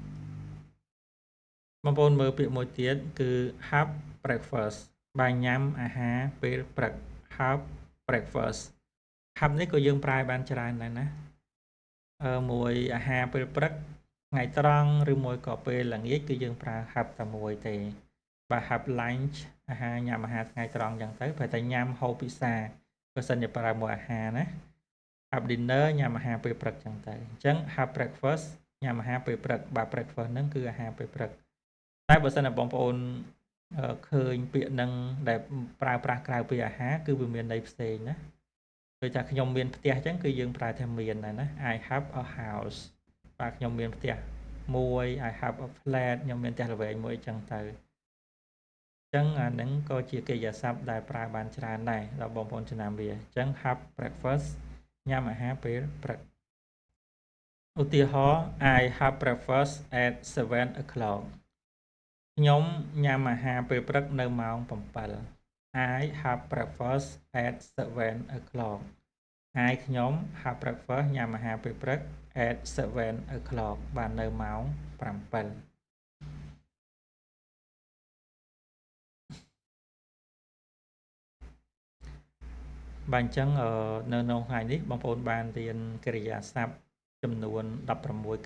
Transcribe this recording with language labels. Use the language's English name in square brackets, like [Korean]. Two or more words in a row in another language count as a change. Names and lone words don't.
[Khmer] បងប្អូនមើលពាក្យមួយទៀតគឺ [English] have breakfast [Khmer] បាយញ៉ាំអាហារពេលព្រឹក [English] have breakfast [Khmer] have នេះក៏យើងប្រើបានច្រើនដែរណាមួយអាហារពេលព្រឹកថ្ងៃត្រង់ឬមួយក៏ពេលល្ងាចគឺយើងប្រើ have តែមួយទេបើ [English] have lunch [Khmer] អាហារញ៉ាំ អាហារថ្ងៃត្រង់អញ្ចឹងទៅប្រហែលតែញ៉ាំហូបពិសាបើសិនជាប្រើមួយអាហារណា [English] have dinner [Khmer] ញ៉ាំអាហារពេលព្រឹកអញ្ចឹងទៅអញ្ចឹង [English] have breakfast [Khmer] ញ៉ាំអាហារពេលព្រឹកបាទ breakfast ហ្នឹងគឺអាហារពេលព្រឹក តែបើសិនជាបងប្អូនឃើញពាក្យហ្នឹងដែលប្រើប្រាស់ក្រៅពីអាហារគឺវាមានន័យផ្សេងណាដូចថាខ្ញុំមានផ្ទះអញ្ចឹងគឺយើងប្រើថា មានដែរណា [English] I have a house [Khmer] បាទខ្ញុំមានផ្ទះមួយ [English] I have a flat [Khmer] ខ្ញុំមានផ្ទះល្វែងមួយអញ្ចឹងទៅអ ញ្ចឹងអាហ្នឹងក៏ជាកិរិយាសព្ទដែលប្រើបានច្រើនដែរដល់បងប្អូនចំណាំវាអញ្ចឹង [English] have breakfast [Khmer] ញ៉ាំអាហារពេលព្រឹកឧទាហរណ៍ [English] I have breakfast at 7 o'clock [Khmer] ខ្ញុំញ៉ាំអាហារពេលព្រឹកនៅម៉ោង7 [English] I have breakfast at 7 o'clock [Khmer] ហើយខ្ញុំ [English] have breakfast [Khmer] ញ៉ាំអាហារពេលព្រឹក [English] at 7 o'clock [Khmer] បាននៅម៉ោង7បាទ អញ្ចឹងនៅក្នុងថ្ងៃនេះបងប្អូនបានរៀនកិរិយាសព្ទចំនួន16